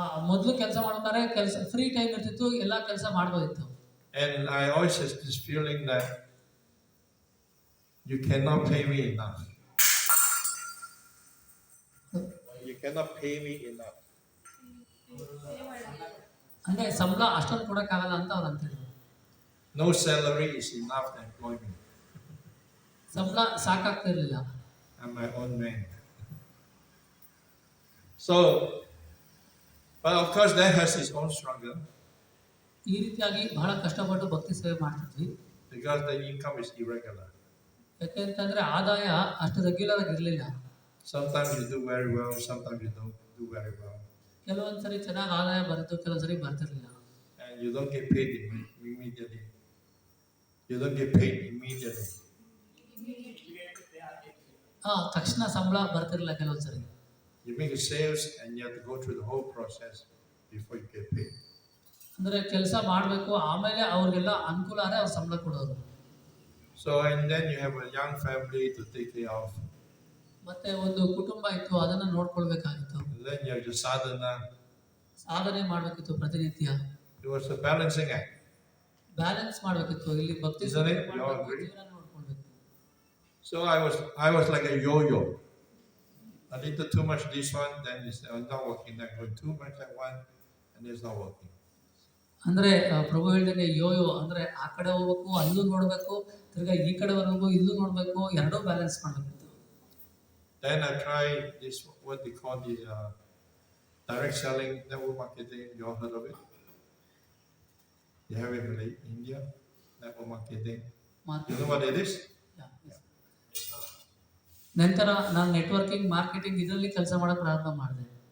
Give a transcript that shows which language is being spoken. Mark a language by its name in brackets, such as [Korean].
[Kannada] ಮೊದಲು ಕೆಲಸ ಮಾಡ್ತಾರೆ, ಫ್ರೀ ಟೈಮ್ ಇರ್ತಿತ್ತು, ಎಲ್ಲ ಕೆಲಸ ಮಾಡ್ಬೋದಿತ್ತು. [English] And I always have this feeling that you cannot pay me enough. You cannot pay me enough. [Kannada] ಅಂದ್ರೆ ಸಂಬಳ ಅಷ್ಟೊಂದು ಕೊಡಕ್ಕಾಗಲ್ಲ ಅಂತ ಅವ್ರು ಅಂತಿದ್ರು. [English] No salary is enough to employ me. [Kannada] ಸಂಬಳ ಸಾಕಾಗ್ತಿರ್ಲಿಲ್ಲ. [English] I'm my own man. So, but of course that has its own struggle. [Kannada] ಈ ರೀತಿಯಾಗಿ ಬಹಳ ಕಷ್ಟಪಟ್ಟು ಭಕ್ತಿ ಸೇವೆ ಮಾಡ್ತಿದ್ವಿ. [English] Because the income is irregular. [Kannada] ಯಾಕೆಂತಂದ್ರೆ ಆದಾಯ ಅಷ್ಟು ರೆಗ್ಯುಲರ್ ಆಗಿ ಇರಲಿಲ್ಲ. [English] Sometimes you do very well, sometimes you don't do very well. [Kannada] ಕೆಲವೊಂದ್ಸರಿ ಚೆನ್ನಾಗಿ ಆದಾಯ ಬರುತ್ತೆ, ಕೆಲವೊಂದ್ಸರಿ ಬರ್ತಿರ್ಲಿಲ್ಲ. [English] And you don't get paid immediately. You don't get paid immediately. [Kannada] ತಕ್ಷಣ ಸಂಬಳ ಬರ್ತಿರ್ಲಿಲ್ಲ ಕೆಲವೊಂದ್ಸರಿ. [English] You make a sales and you have to go through the whole process before you get paid. [Kannada] ಅಂದ್ರೆ ಕೆಲಸ ಮಾಡಬೇಕು, ಆಮೇಲೆ ಅವ್ರಿಗೆಲ್ಲ ಅನುಕೂಲ ಆದರೆ ಅವ್ರು ಸಂಬಳ ಕೊಡೋರು. [English] So and then you have a young family to take care of. [Kannada] ಮತ್ತೆ ಒಂದು ಕುಟುಂಬ ಇತ್ತು, ಅದನ್ನ ನೋಡ್ಕೊಳ್ಬೇಕಾಗಿತ್ತು. [English] Then you have your sadhana. [Kannada] ಸಾಧನೆ ಮಾಡಬೇಕಿತ್ತು ಪ್ರತಿನಿತ್ಯ. [English] It was a balancing act. [Kannada] Balance ಮಾಡಬೇಕಿತ್ತು, ಇಲ್ಲಿ ಭಕ್ತಿ [English] Isn't it? You all agree? So I was like a yo-yo. A little too much this one, then it's not working. Then going too much that one, and it's not working. [Kannada] ಅಂದ್ರೆ ಪ್ರಭು ಹೇಳಿದಂಗೆ Yoyo ಅಂದ್ರೆ ಆ ಕಡೆ ಹೋಗ್ಬೇಕು, ಅಲ್ಲೂ ನೋಡ್ಬೇಕು, ತಿರ್ಗಾ ಈ ಕಡೆ ಬರಬೇಕು, ಇಲ್ಲೂ ನೋಡ್ಬೇಕು, ಎರಡೂ ಬ್ಯಾಲೆನ್ಸ್ ಮಾಡಬೇಕಿತ್ತು. [English] Then I tried this, what they call the direct selling, network marketing. You all heard of it? You have it in India, network marketing. You know what it is? [Kannada] ನಂತರ ನಾನು ನೆಟ್ವರ್ಕಿಂಗ್ ಮಾರ್ಕೆಟಿಂಗ್ ಇದರಲ್ಲಿ ಕೆಲಸ ಮಾಡೋಕೆ ಪ್ರಾರಂಭ ಮಾಡಿದೆ.